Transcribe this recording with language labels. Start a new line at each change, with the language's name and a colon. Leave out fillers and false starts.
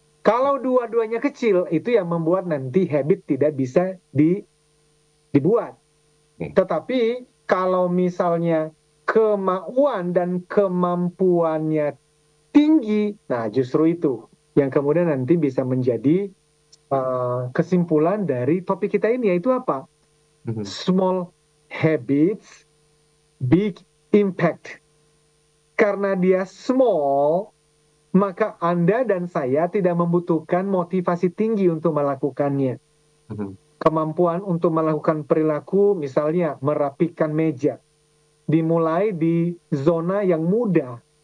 Indonesian: Kalau dua-duanya kecil, itu yang membuat nanti habit tidak bisa dibuat. Tetapi kalau misalnya kemauan dan kemampuannya tinggi, nah justru itu yang kemudian nanti bisa menjadi kesimpulan dari topik kita ini, yaitu apa?
English: Small habits, big impact.
Indonesian: Karena dia small, maka Anda dan saya tidak membutuhkan motivasi tinggi untuk melakukannya. Kemampuan untuk melakukan perilaku, misalnya merapikan meja, dimulai di zona yang mudah.